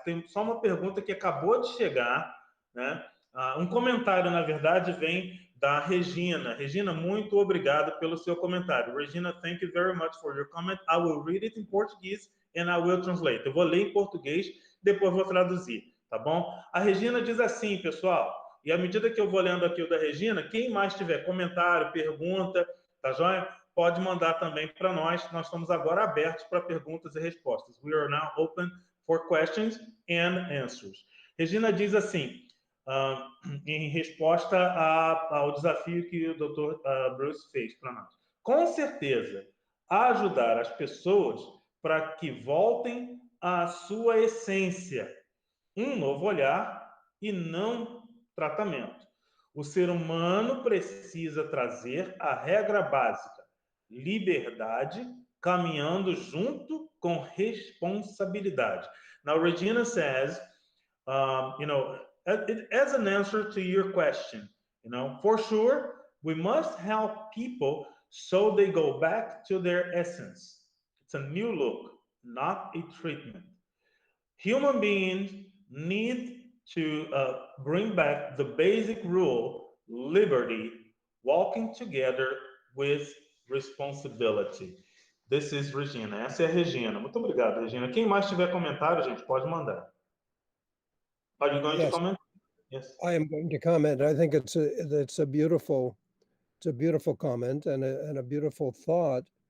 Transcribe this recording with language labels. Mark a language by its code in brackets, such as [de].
[pt] Tem só uma pergunta que acabou de chegar, né? Comentário, na verdade, vem da Regina. Regina, muito obrigado pelo seu comentário. [en] Regina, thank you very much for your comment. I will read it in Portuguese and I will translate. [pt] Eu vou ler em português, depois vou traduzir, tá bom? A Regina diz assim, pessoal, e à medida que eu vou lendo aqui o da Regina, quem mais tiver comentário, pergunta, tá joia? Pode mandar também para nós. Nós estamos agora abertos para perguntas e respostas. We are now open for questions and answers. Regina diz assim, em resposta ao desafio que o Dr. Bruce fez para nós. Com certeza, ajudar as pessoas para que voltem à sua essência. Um novo olhar e não tratamento. O ser humano precisa trazer a regra básica, liberdade, caminhando junto com responsabilidade. [en] Now, Regina says, as an answer to your question, for sure, we must help people so they go back to their essence. It's a new look, not a treatment. Human beings need to bring back the basic rule, liberty, walking together with responsibility. This is Regina. [pt] Essa é a Regina. Muito obrigado, Regina. Quem mais tiver comentário, gente, pode mandar. [en] Are you going to comment? Yes. I am going to comment. I think it's a beautiful comment and a beautiful thought.